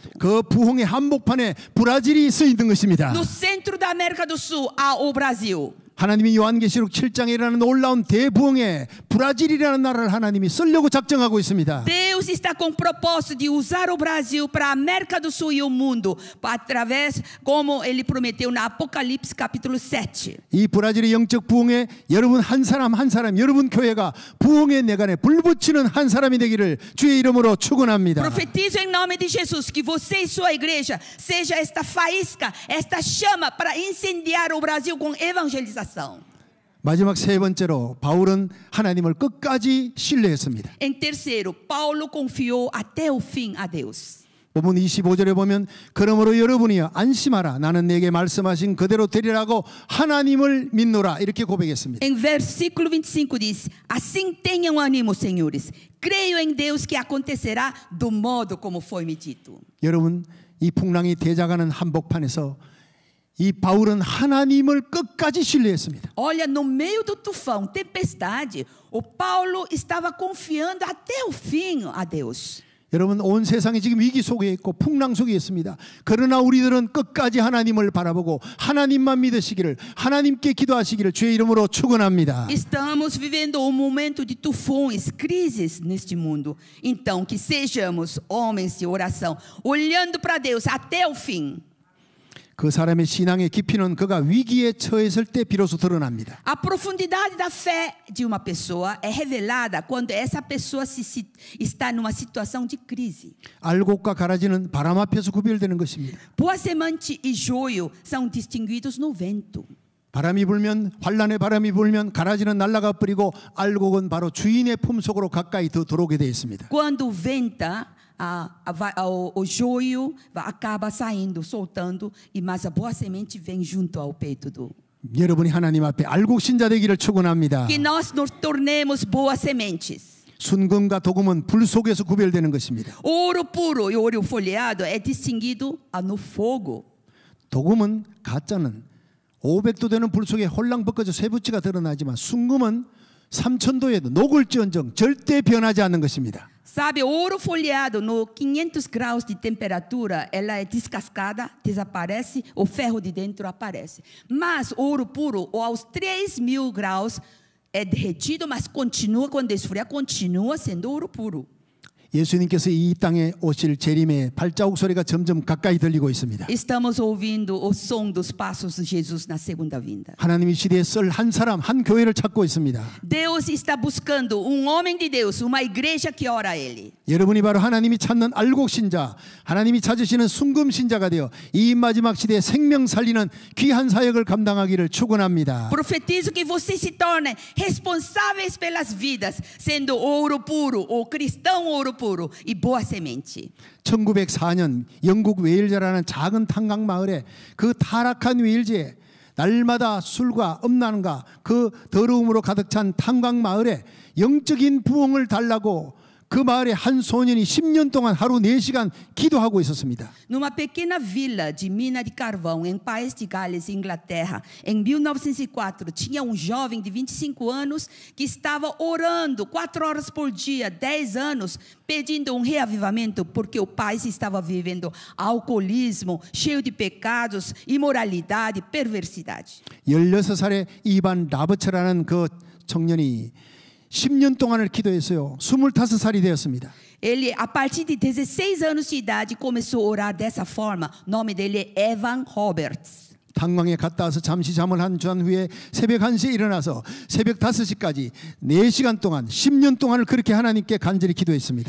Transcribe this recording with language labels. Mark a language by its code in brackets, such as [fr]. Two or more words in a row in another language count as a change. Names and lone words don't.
[ko] 그 부흥의 한복판에 브라질이 서 있는 것입니다. [pt] No centro da América do Sul há o Brasil. [ko] 하나님이 요한계시록 7장에 일어나는 놀라운 대부흥에 브라질이라는 나라를 하나님이 쓰려고 작정하고 있습니다. [pt] Deus está com o propósito de usar o Brasil para a América do Sul e o mundo, através, como ele prometeu na Apocalipse capítulo 7. [ko] 이 브라질의 영적 부흥에 여러분 한 사람 한 사람, 여러분 교회가 부흥의 내간에 불붙이는 한 사람이 되기를 주의 이름으로 축원합니다. [pt] Profetizo em nome de Jesus que você e sua igreja seja esta faísca, esta chama para incendiar o Brasil com evangelização. [ko] 마지막 세 번째로 바울은 하나님을 끝까지 신뢰했습니다. [pt] Em terceiro, Paulo confiou até o fim a Deus. [ko] 본문 25절에 보면 그러므로 여러분이여 안심하라 나는 내게 말씀하신 그대로 되리라고 하나님을 믿노라 이렇게 고백했습니다. [pt] Em versículo 25 diz: assim tenham ânimo, senhores. Creio em Deus que acontecerá do modo como foi me dito. [ko] 여러분 이 풍랑이 대작하는 한복판에서 이 바울은 하나님을 끝까지 신뢰했습니다. [pt] Olha, no meio do tufão, tempestade, o Paulo estava confiando até o fim a Deus. [ko] 여러분 온 세상이 지금 위기 속에 있고 풍랑 속에 있습니다. 그러나 우리들은 끝까지 하나님을 바라보고 하나님만 믿으시기를 하나님께 기도하시기를 주의 이름으로 축원합니다. [pt] Estamos vivendo um momento de tufões, crises neste mundo. Então que sejamos homens de oração, olhando para Deus até o fim. [ko] 그 사람의 신앙의 깊이는 그가 위기에 처했을 때 비로소 드러납니다. [pt] A profundidade da fé de uma pessoa é revelada quando essa pessoa está numa situação de crise. [ko] 알곡과 가라지는 바람 앞에서 구별되는 것입니다. [pt] Boa semente e joio são distinguidos no vento. [ko] 바람이 불면 환란의 바람이 불면 가라지는 날아가 버리고 알곡은 바로 주인의 품 속으로 가까이 더 들어오게 되어 있습니다. [pt] Quando venta, o joio acaba saindo, soltando, mas a boa semente vem junto ao peito do. [ko] 여러분이 하나님 앞에 알곡 신자 되기를 축원합니다. [pt] Que nós nos tornemos boas sementes. [ko] 순금과 도금은 불 속에서 구별되는 것입니다. [pt] Ouro puro e ouro folheado é distinguido no fogo. [ko] 도금은 가짜는 500도 되는 불 속에 홀랑 벗겨져 쇠붙이가 드러나지만 순금은 3000도에도 녹을지언정 절대 변하지 않는 것입니다. [pt] Sabe, ouro folheado no 500 graus de temperatura, ela é descascada, desaparece, o ferro de dentro aparece. Mas ouro puro, aos 3000 graus, é derretido, mas continua, quando esfriar, continua sendo ouro puro. [ko] 예수님께서 이 땅에 오실 재림의 발자국 소리가 점점 가까이 들리고 있습니다. [pt] Estamos ouvindo o som dos passos de Jesus na segunda vinda. [ko] 하나님이 시대에 쓸 한 사람, 한 교회를 찾고 있습니다. [pt] Deus está buscando homem de Deus, uma igreja que ora a Ele. [ko] 여러분이 바로 하나님이 찾는 알곡 신자, 하나님이 찾으시는 순금 신자가 되어 이 마지막 시대에 생명 살리는 귀한 사역을 감당하기를 축원합니다. [pt] Profetizo que vocês se tornem responsáveis pelas vidas, sendo ouro puro, ou cristão ouro puro e boa semente. [ko] 1904년 영국 웨일즈라는 작은 탄광 마을에 그 타락한 웨일즈에 날마다 술과 음란과 그 더러움으로 가득 찬 탄광 마을에 영적인 부흥을 달라고 그 마을에 한 소년이 10년 동안 하루 4시간 기도하고 있었습니다. [pt] Numa pequena vila de mina de carvão, em País de Gales, Inglaterra, em 1904, tinha jovem de 25 anos que estava orando 4 horas por dia, 10 anos, pedindo reavivamento, porque o país estava vivendo alcoolismo, cheio de pecados, imoralidade, perversidade. [ko] 16살의 이반 라버처라는 그 청년이 10년 동안을 기도했어요. 25살이 되었습니다. [pt] Ele, a partir de 16 anos de idade, começou a orar dessa forma. O nome dele é Evan Roberts. [ko] 탄광에 갔다 와서 잠시 잠을 한 후에 새벽 1시에 일어나서 새벽 5시까지 4시간 동안 10년 동안을 그렇게 하나님께 간절히 기도했습니다.